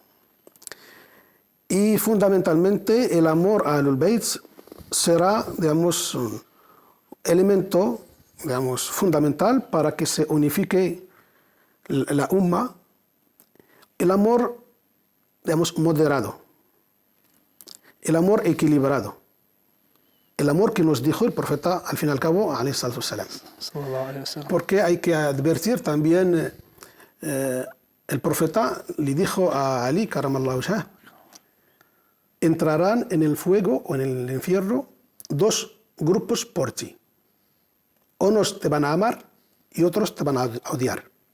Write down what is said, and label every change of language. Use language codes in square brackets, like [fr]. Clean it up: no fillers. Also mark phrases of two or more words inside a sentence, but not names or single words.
[es] Y fundamentalmente el amor a [ar] أهل البيت [es] será, digamos, un elemento, digamos, fundamental para que se unifique la umma. El amor, digamos, moderado, el amor equilibrado, el amor que nos dijo el profeta, al fin y al cabo, [ar] عليه الصلاة والسلام. [es] Porque hay que advertir también, el profeta le dijo a Ali, [ar] كرم الله وجهه, [es] entrarán en el fuego o en el infierno dos grupos por ti. Unos te van a amar y otros te van a odiar.